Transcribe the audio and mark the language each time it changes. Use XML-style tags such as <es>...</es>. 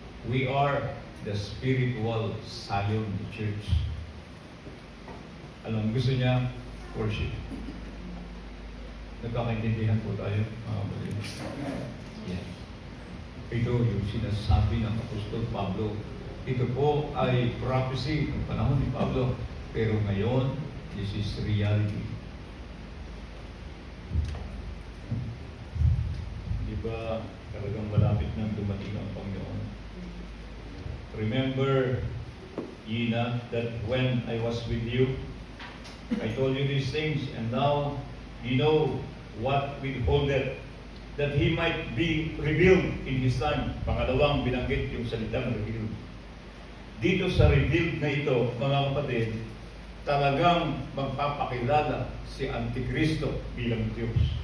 <en>We are the spiritual Zion Church.</en> <tl>Anong gusto niya? Worship. Nagkakaintindihan po tayo, mga kapatid. Yeah. Ito yung sinasabi ng Apostol Pablo. Ito po ay prophecy ng panahon ni Pablo. Pero ngayon,</tl> <en>this is reality.</en> <tl>Di ba talagang malapit nang dumating ang Panginoon?</tl> <en>Remember, ye not that when I was with you, I told you these things, and now you know what withholdeth, that He might be revealed in His time.</en> <tl>Pangalawang binanggit yung salitang revealed. Dito sa revealed na ito, mga kapatid, talagang magpapakilala si Antikristo bilang Diyos.</tl>